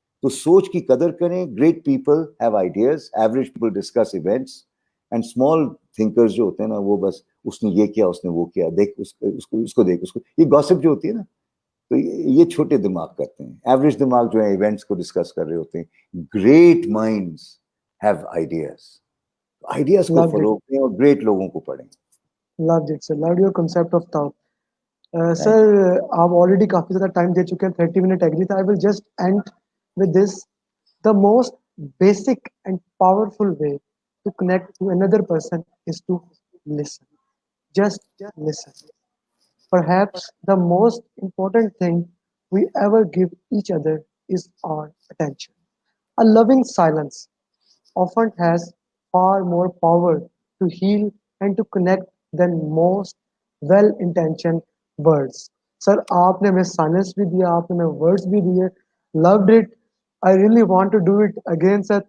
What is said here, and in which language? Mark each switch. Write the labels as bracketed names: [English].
[Urdu] تو سوچ کی قدر کریں. [English] great people have ideas, average people discuss events, and small thinkers [Urdu] جو ہوتے ہیں نا وہ بس اس نے یہ کیا, اس نے وہ کیا, دیکھ اس کو دیکھ اس کو. یہ گاسپ جو ہوتی ہے نا, تو یہ چھوٹے دماغ کرتے ہیں. ایوریج دماغ جو ہے ایونٹس کو ڈسکس کر رہے ہوتے ہیں. [English] great minds have ideas, [Urdu] ideas کو فالو کریں اور گریٹ لوگوں کو پڑھیں. [English] Loved it, sir. Loved your concept of thought. Sir, [Urdu] آپ already کافی زیادہ ٹائم دے چکے ہیں, 30 minute agree تھا. [English] I will just end with this. The most basic and powerful way to connect to another person is to listen. Just listen. Perhaps the most important thing we ever give each other is our attention. A loving silence often has far more power to heal and to connect than most well-intentioned words. [Urdu] Sir, آپ نے ہمیں silence بھی دیا, آپ نے ہمیں words بھی دیے. [English] Loved it. I really want to do it again, sir.